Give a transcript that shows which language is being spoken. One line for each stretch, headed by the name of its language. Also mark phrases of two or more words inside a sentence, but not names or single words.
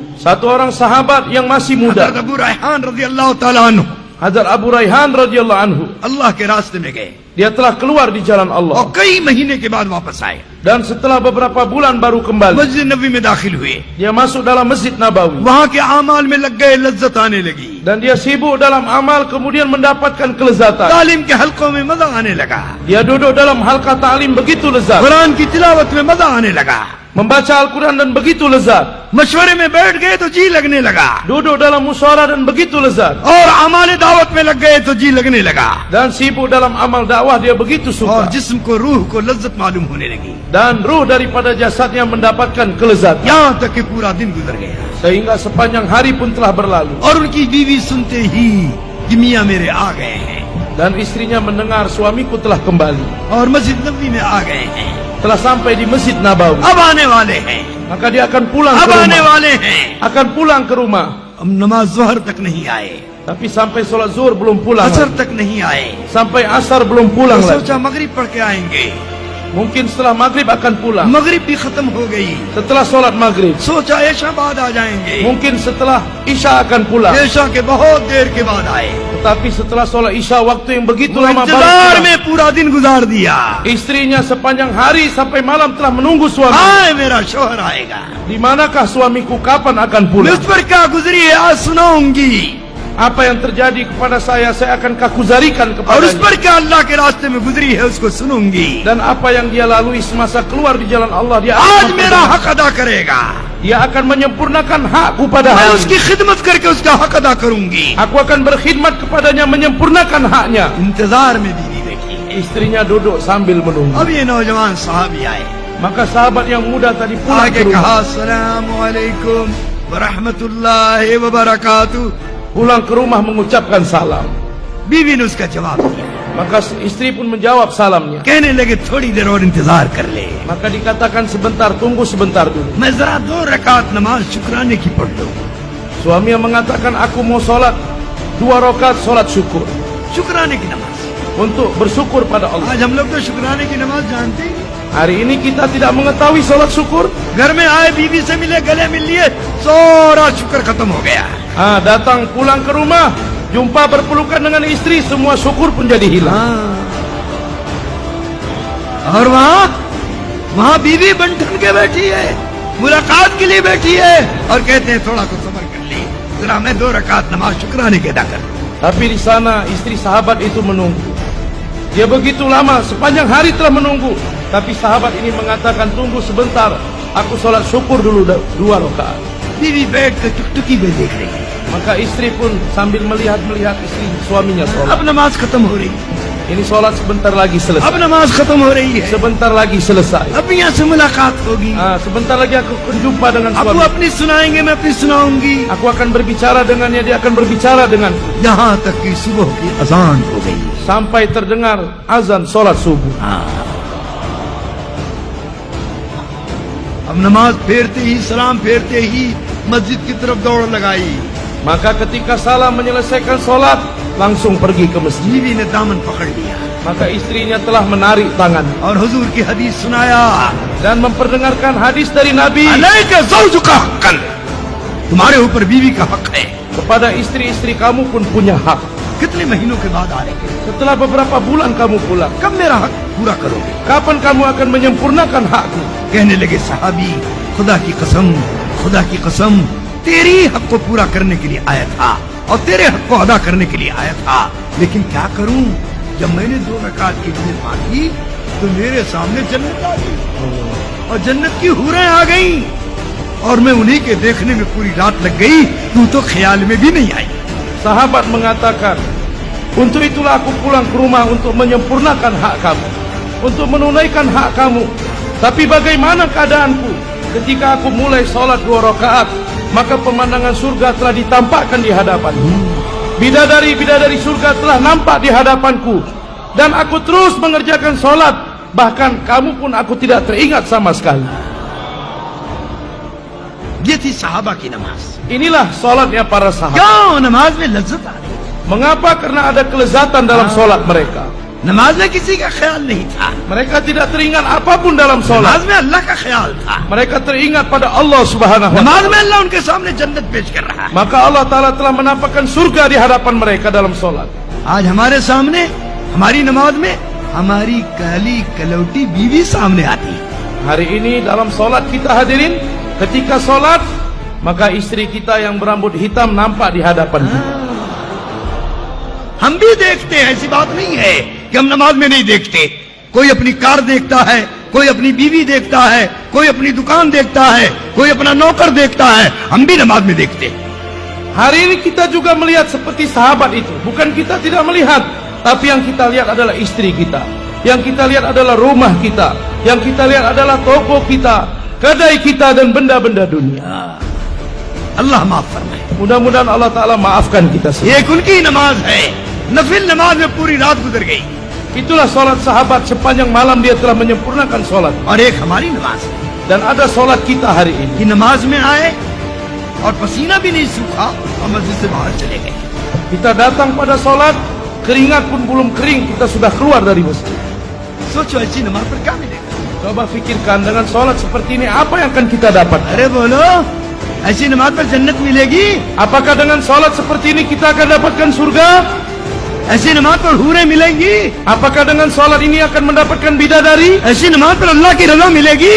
Malay: Satu orang sahabat yang masih muda,
Hindi: हज़रत अबू रैहान
Arabic: رضي الله تعالى عنه
Malay: Hazrat Abu Rayhan
Arabic: رضي الله عنه,
Hindi: अल्लाह के रास्ते में गए
Malay: dia telah keluar di jalan
Hindi: और
Malay: Allah
Hindi: कई महीने के बाद वापस आए,
Malay: dan setelah beberapa bulan baru kembali.
Hindi: मस्जिद नबी में दाखिल हुए,
Malay: Dia masuk dalam Masjid Nabawi
Hindi: वहाँ के आमाल में लग गए, लज्जत आने लगी,
Malay: dan dia sibuk dalam amal, kemudian mendapatkan kelezatan.
Hindi: तालीम के हलकों में मजा आने लगा,
Malay: Dia duduk dalam halqa ta'lim begitu lezat,
Hindi: कुरान की तिलावत में मजा आने लगा,
Malay: membaca Al-Quran dan begitu lezat,
Hindi: मशवरे में बैठ गए तो जी लगने लगा,
Malay: duduk dalam musyawarah dan begitu lezat,
Hindi: और अमाल दावत में लग गए तो जी लगने लगा,
Malay: dan sibuk dalam amal dakwah dia begitu
Hindi: और
Malay: suka,
Hindi: जिस्म को रूह को लज्जत मालूम होने लगी,
Malay: dan ruh daripada jasadnya mendapatkan kelezatan,
Hindi: यहाँ तक कि पूरा दिन गुजर गया
Malay: sehingga sepanjang hari pun telah berlalu.
Hindi: और उनकी बीवी सुनते ही कि मियाँ मेरे आ गए हैं
Malay: Dan istrinya mendengar suamiku telah kembali,
Hindi: और मस्जिद नबी में आ गए हैं,
Malay: telah sampai di Masjid Nabawi,
Hindi: अब आने वाले हैं,
Malay: maka dia akan pulang
Hindi: अब
Malay: ke
Hindi: आने
Malay: rumah,
Hindi: वाले हैं,
Malay: akan pulang ke rumah.
Hindi: अब नमाज ज़ोहर तक नहीं आए,
Malay: Tapi sampai sholat zuhur belum pulang
Hindi: असर
Malay: lagi.
Hindi: तक नहीं आए,
Malay: Sampai asar belum pulang
Hindi: तो
Malay: lagi.
Hindi: सोचा मगरिब पढ़ के आएंगे,
Malay: Mungkin setelah maghrib akan pulang.
Hindi: मगरिब भी खत्म हो गई,
Malay: Setelah sholat maghrib.
Hindi: सोचा ऐशा बाद आ जाएंगे,
Malay: Mungkin setelah isya akan pulang.
Hindi: ऐशा के बहुत देर के बाद आए,
Malay: Tetapi setelah sholat isya waktu yang begitu
Hindi: वो
Malay: lama baru
Hindi: इंतजार
Malay: pulang.
Hindi: में पूरा दिन गुजार दिया,
Malay: Istrinya sepanjang hari sampai malam telah menunggu suami.
Hindi: आए मेरा शोहर आएगा,
Malay: Di manakah suamiku, kapan akan
Hindi: मैं
Malay: pulang?
Hindi: उस पर क्या गुजरी है आज सुनाऊंगी,
Malay: Apa yang terjadi kepada saya akan kakuzarikan
Hindi: और उस
Malay: kepadanya.
Hindi: पर क्या अल्लाह के रास्ते में गुजरी है उसको सुनूंगी,
Malay: Dan apa yang dia lalui semasa keluar di jalan Allah, dia
Hindi: आज
Malay: akan
Hindi: मेरा हक अदा करेगा,
Malay: dia akan menyempurnakan hakku pada
Hindi: मैं
Malay: hari
Hindi: उसकी
Malay: ini.
Hindi: खिदमत करके उसका हक अदा करूंगी।
Malay: Aku akan berkhidmat kepadanya, menyempurnakan haknya.
Hindi: इंतजार में बीवी बैठी है,
Malay: Istrinya duduk sambil menunggu.
Hindi: अब ये नौजवान साहबी आए,
Malay: Maka sahabat yang muda tadi pulang
Hindi: आके
Malay: ke
Hindi: कहा
Malay: rumah.
Arabic: السلام عليكم ورحمة الله وبركاته,
Malay: Pulang ke rumah mengucapkan salam.
Hindi: बीवी ने उसका जवाब दिया,
Malay: Maka istri pun menjawab salamnya.
Hindi: कहने लगे थोड़ी देर और इंतजार कर ले,
Malay: Maka dikatakan sebentar, tunggu sebentar dulu.
Hindi: मैं जरा 2 रकात नमाज शुक्राने की पढ़ लूं।
Malay: Suami yang mengatakan, aku mau sholat 2 rakaat sholat syukur.
Hindi: शुक्राने की नमाज,
Malay: Untuk bersyukur pada Allah.
Hindi: आज हम लोग तो शुक्राने की नमाज जानते हैं,
Malay: Hari ini kita tidak mengetahui sholat syukur.
Hindi: घर में आए बीवी से मिले, गले मिल लिए, सारा शुक्र खत्म हो गया।
Malay: Datang pulang ke rumah, jumpa berpelukan dengan istri, semua syukur pun jadi hilang.
Hindi: और वहाँ बीवी बंठन के बैठी है, मुलाकात के लिए बैठी है, और कहते हैं थोड़ा तो सब्र कर ले, जरा मैं 2 रकात नमाज शुक्राने के अदा कर।
Malay: Tapi di sana istri sahabat itu menunggu. Dia begitu lama, sepanjang hari telah menunggu. Tapi sahabat ini mengatakan, tunggu sebentar, aku sholat syukur dulu 2 rakaat.
Hindi: बीवी बैठ कर टुकटुकी में देख रही है,
Malay: Maka istri pun sambil melihat istri suaminya sholat.
Hindi: अब नमाज खत्म हो रही,
Malay: Ini sholat sebentar lagi
Hindi: अब
Malay: selesai.
Hindi: नमाज खत्म हो रही है,
Malay: Sebentar lagi selesai.
Hindi: अब यहाँ से मुलाकात होगी,
Malay: Sebentar lagi aku akan jumpa dengan
Hindi: अब वो
Malay: suami.
Hindi: अपनी सुनाएंगे, मैं अपनी सुनाऊंगी,
Malay: Aku akan berbicara dengannya, dia akan berbicara denganku.
Hindi: यहाँ तक कि सुबह की अजान हो गई।
Malay: Sampai terdengar azan sholat subuh.
Hindi: अब नमाज फेरते ही, सलाम फेरते ही मस्जिद की तरफ दौड़ लगाई,
Malay: Maka ketika salam menyelesaikan sholat, langsung pergi ke masjid.
Hindi: बीवी ने दामन पकड़ लिया
Malay: Maka istrinya telah menarik tangan
Hindi: और हुजूर की हदीस सुनाया,
Malay: dan memperdengarkan hadis dari Nabi.
Arabic: عليك زوجك حقا,
Hindi: तुम्हारे ऊपर बीवी का हक है।
Malay: Kepada istri-istri kamu pun punya hak.
Hindi: कितने महीनों के बाद आएंगे,
Malay: Setelah beberapa bulan kamu pulang,
Hindi: कब मेरा हक पूरा करोगे?
Malay: kapan kamu akan menyempurnakan hakku?
Hindi: कहने लगे सहाबी, खुदा की कसम, खुदा की कसम, तेरी हक को पूरा करने के लिए आया था और तेरे हक को अदा करने के लिए आया था, लेकिन क्या करूं, जब मैंने 2 रकात की नमाज मांगी तो मेरे सामने जन्नत आ गई और जन्नत की हूरें आ गई और मैं उन्हीं के देखने में पूरी रात लग गई, तू तो ख्याल में भी नहीं आई।
Malay: Sahabat mengatakan, untuk itulah aku pulang ke rumah untuk menyempurnakan hak kamu, untuk menunaikan hak kamu. Tapi bagaimana keadaanku ketika aku mulai sholat 2 rakaat, maka pemandangan surga telah ditampakkan di hadapanku. Bidadari-bidadari surga telah nampak di hadapanku, dan aku terus mengerjakan sholat. Bahkan kamu pun aku tidak teringat sama sekali.
Hindi: ये थी सहाबा की नमाज।
Malay: Inilah sholatnya para sahabat.
Hindi: क्यों नमाज में लज्जत आ रही?
Malay: Mengapa? Karena ada kelezatan dalam sholat mereka.
Hindi: नमाज में किसी का ख्याल नहीं था,
Malay: Mereka tidak teringat apapun dalam
Hindi: नमाज
Malay: solat.
Hindi: में अल्लाह का ख्याल था।
Malay: Mereka teringat pada
Arabic: الله سبحانه و
Hindi: नमाज
Malay: taala.
Hindi: में अल्लाह उनके सामने जन्नत पेश कर रहा है।
Malay: Maka
Arabic: الله تعالى
Malay: telah menampakkan surga di hadapan mereka dalam solat.
Hindi: आज हमारे सामने हमारी नमाज में हमारी काली कलौटी बीवी सामने आती है।
Malay: Hari ini dalam solat kita hadirin, ketika solat, maka istri kita yang berambut hitam nampak di hadapan kita.
Hindi: हम भी देखते हैं, ऐसी बात नहीं है कि हम नमाज में नहीं देखते। कोई अपनी कार देखता है, कोई अपनी बीवी देखता है, कोई अपनी दुकान देखता है, कोई अपना नौकर देखता है। हम भी नमाज में देखते हैं।
Malay: Hari ini kita juga melihat seperti sahabat itu. Bukan kita tidak melihat, tapi yang kita lihat adalah istri kita. Yang kita lihat adalah rumah kita. Yang kita lihat adalah toko kita, kedai kita, dan benda-benda dunia.
Hindi: अल्लाह माफ फरमाए।
Malay: Mudah-mudahan
Arabic: الله تعالى
Malay: maafkan kita semua.
Hindi: ये एक उनकी नमाज है, नफिल नमाज में पूरी रात गुजर गई,
Malay: Itulah solat sahabat, sepanjang malam dia telah menyempurnakan solat.
Hindi: और एक हमारी नमाज है
Malay: Dan ada solat kita hari ini.
Hindi: कि नमाज में आए और पसीना भी नहीं सूखा और मस्जिद से बाहर चले गए।
Malay: Kita datang pada solat, keringat pun belum kering, kita sudah keluar dari masjid.
Hindi: सोचो ऐसी नमाज पर क्या मिलेगा?
Malay: Coba fikirkan, dengan solat seperti ini apa yang akan kita dapat?
Hindi: अरे बोलो, ऐसी नमाज पर जन्नत मिलेगी?
Malay: Apakah dengan solat seperti ini kita akan dapatkan surga?
Hindi: ऐसी नमाज पर हूरें मिलेंगी?
Malay: Apakah dengan solat ini akan mendapatkan bidadari?
Hindi: ऐसी नमाज पर अल्लाह की रजा मिलेगी?